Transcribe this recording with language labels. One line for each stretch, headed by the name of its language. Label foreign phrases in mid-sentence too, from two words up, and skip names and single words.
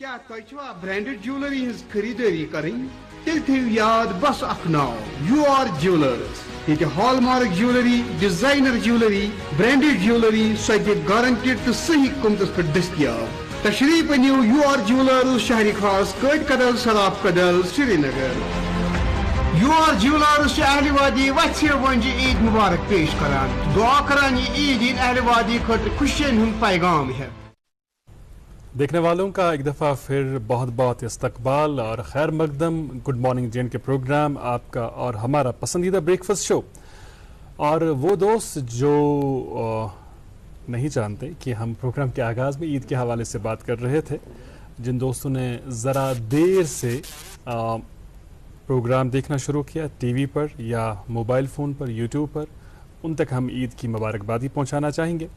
Kashmiri: تۄہہِ
English: branded jewellery
Kashmiri: ہٕنٛز خریدٲری کرٕنۍ تیٚلہِ تھٲیِو یاد بس اکھ ناو UR جیولرز ییٚتہِ
English: hallmark jewellery designer jewellery branded jewellery
Kashmiri: سۄ تہِ گارنٹڈ تہٕ صحیح قۭمتس پٮ۪ٹھ دٔستیاب تشریف أنِو UR جیولرز شہرِ خاص کٲٹۍ کدل سراب کدل سری نگر UR جیولرز چھِ اہلِ وادی وَژھِ وۄنجہِ عید مبارک پیش کران دعا کران یہ عید ان اہلِ وادی خٲطرٕ خوشین ہُنٛد پیغام ہے.
Urdu: دیکھنے والوں کا ایک دفعہ پھر بہت بہت استقبال اور خیر مقدم. گڈ مارننگ جین کے پروگرام آپ کا اور ہمارا پسندیدہ
English: breakfast show.
Urdu: اور وہ دوست جو نہیں جانتے کہ ہم پروگرام کے آغاز میں عید کے حوالے سے بات کر رہے تھے, جن دوستوں نے ذرا دیر سے پروگرام دیکھنا شروع کیا ٹی وی پر یا
English: mobile phone
Urdu: پر یوٹیوب پر, ان تک ہم عید کی مبارکبادی پہنچانا چاہیں گے.